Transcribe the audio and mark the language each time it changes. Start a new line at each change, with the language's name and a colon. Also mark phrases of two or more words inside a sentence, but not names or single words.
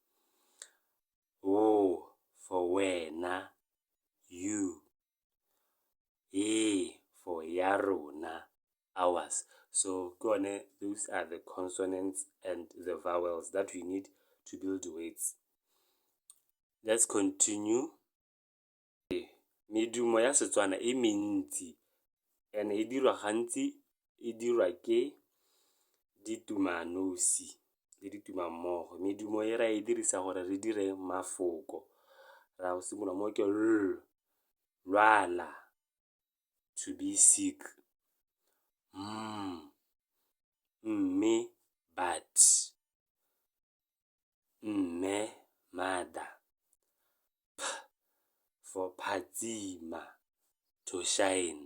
English: O for wena, you. E for yarona, ours. So those are the consonants and the vowels that we need to build words. Let's continue.
Tswana: Medumo ya Setswana e mentsi,
English: and
Tswana: e dirwa gantsi e dirwa ke ditumanosi le ditumammogo. Medumo e ra e dirisa gore re dire mafoko. Ra go simolola mo ke lwala,
English: to be sick.
Tswana: Mme, but. Mme, mother.
English: P for phatsima, to shine.